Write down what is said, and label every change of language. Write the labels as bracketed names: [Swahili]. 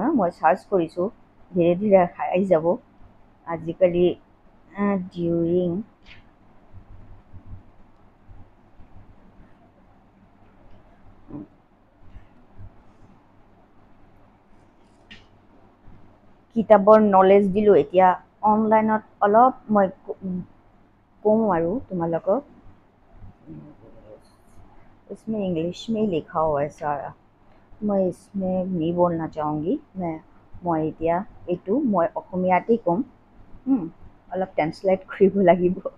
[Assamese] মই চাৰ্চ কৰিছোঁ, ধীৰে ধীৰে আহি যাব। আজিকালি ডিউৰিং কিতাপৰ নলেজ দিলোঁ, এতিয়া অনলাইনত অলপ মই কওঁ আৰু তোমালোকক। [Hindi] इसमें इंग्लिश में ही लिखा हुआ है सारा, मैं इसमें नहीं बोलना चाहूँगी। [Assamese] মই এতিয়া এইটো মই অসমীয়াতেই ক'ম, অলপ ট্ৰেন্সলেট কৰিব লাগিব।